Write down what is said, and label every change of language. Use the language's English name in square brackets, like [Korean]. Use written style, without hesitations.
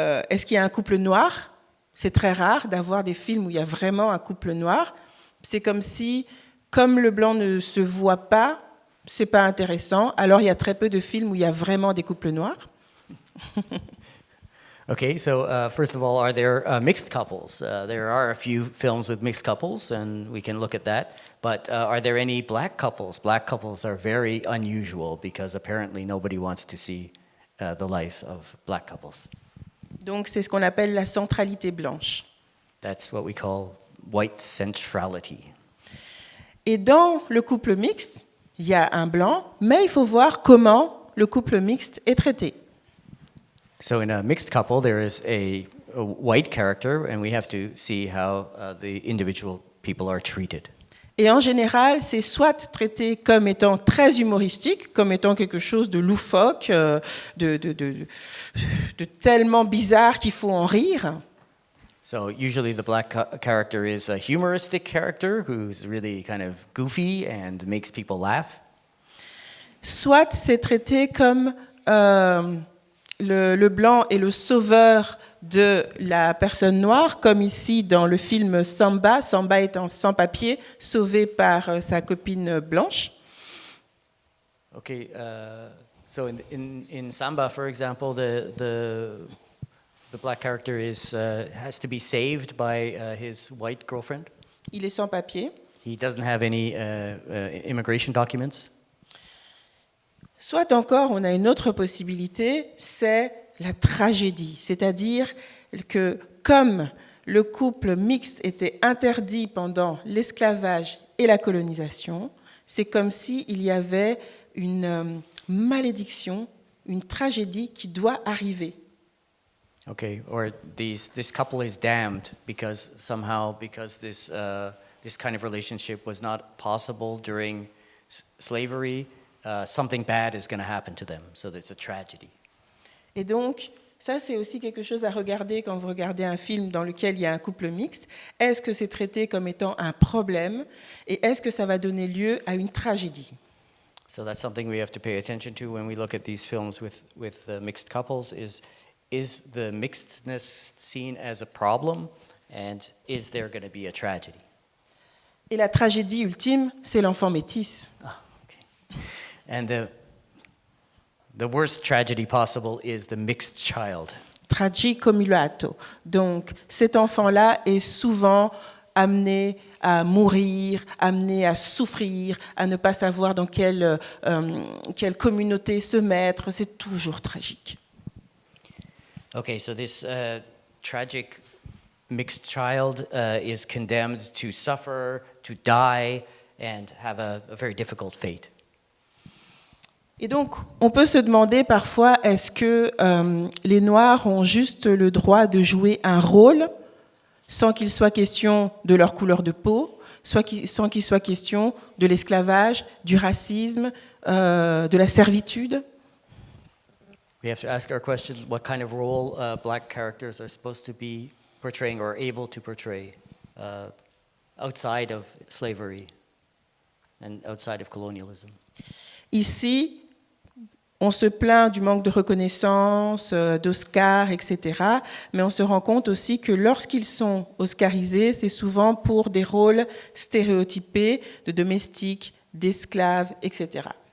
[French] Est-ce qu'il y a un couple noir? C'est très rare d'avoir des films où il y a vraiment un couple noir. C'est comme si, comme le blanc ne se voit pas, c'est pas intéressant. Alors, il y a très peu de films où il y a vraiment des couples noirs. [English] Okay, so first of all, are there mixed couples? There are a few films with mixed couples, and we can look at that. But are there any black couples? Black couples are very unusual because apparently nobody wants to see the life of black couples. [French] Donc, c'est ce qu'on appelle la centralité blanche. [English] That's what we call white centrality. [French] Et dans le couple mixte, il y a un blanc, mais il faut voir comment le couple mixte est traité. [English] So in a mixed couple, there is a white character, and we have to see how the individual people are treated. [French] Et en général, c'est soit traité comme étant très humoristique, comme étant quelque chose de loufoque, de tellement bizarre qu'il faut en rire. [English] So usually the black character is a humoristic character who's really kind of goofy and makes people laugh. [French] Soit c'est traité comme le blanc est le sauveur de la personne noire, comme ici dans le film Samba. Samba est un sans-papier sauvé par sa copine blanche. [English] Okay, so in Samba, for example, the black character has to be saved by his white girlfriend. [French] Il est sans-papier. [English] He doesn't have any immigration documents. [French] Soit encore, on a une autre possibilité, c'est la tragédie. C'est-à-dire que comme le couple mixte était interdit pendant l'esclavage et la colonisation, c'est comme s'il y avait une malédiction, une tragédie qui doit arriver. [English] Okay, or this couple is damned because this kind of relationship was not possible during slavery. Something bad is going to happen to them, so it's a tragedy. [French] Et donc, ça c'est aussi quelque chose à regarder quand vous regardez un film dans lequel il y a un couple mixte. Est-ce que c'est traité comme étant un problème et est-ce que ça va donner lieu à une tragédie? [English] So that's something we have to pay attention to when we look at these films with mixed couples. Is the mixedness seen as a problem, and is there going to be a tragedy? [French] Et la tragédie ultime, c'est l'enfant métis. [English] Ah, okay. And the worst tragedy possible is the mixed child. Tragicomulato. [French] Donc, cet enfant-là est souvent amené à mourir, amené à souffrir, à ne pas savoir dans quelle communauté se mettre. C'est toujours tragique. [English] Okay, so this tragic mixed child is condemned to suffer, to die, and have a very difficult fate. [French] Et donc, on peut se demander parfois, est-ce que les Noirs ont juste le droit de jouer un rôle sans qu'il soit question de leur couleur de peau, sans qu'il soit question de l'esclavage, du racisme, de la servitude? [English] We have to ask our questions, what kind of role black characters are supposed to be portraying or able to portray outside of slavery and outside of colonialism. [French] Ici, on se plaint du manque de reconnaissance, d'Oscars, etc. Mais on se rend compte aussi que lorsqu'ils sont oscarisés, c'est souvent pour des rôles stéréotypés de domestiques, d'esclaves, etc.